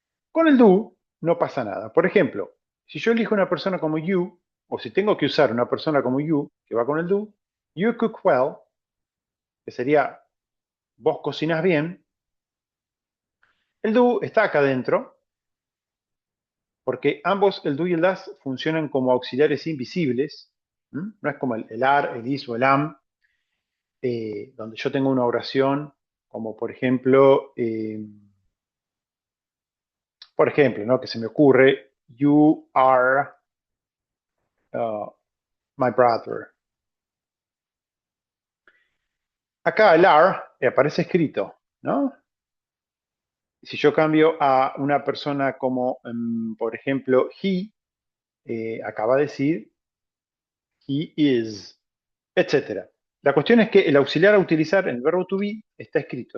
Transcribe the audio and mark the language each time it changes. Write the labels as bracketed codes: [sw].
[es] Con el do no pasa nada. Por ejemplo, si yo elijo una persona como you, o si tengo que usar una persona como you, que va con el do, [en] you cook well, [es] que sería vos cocinas bien, el do está acá adentro, porque ambos, el do y el das, funcionan como auxiliares invisibles. No es como el are, el is o el am, donde yo tengo una oración, como por ejemplo, ¿no? Que se me ocurre, [en] you are uh, my brother. [es] Acá el are aparece escrito, ¿no? Si yo cambio a una persona como, por ejemplo, he, acaba de decir [en] he is, [es] etcétera. La cuestión es que el auxiliar a utilizar en el verbo to be está escrito.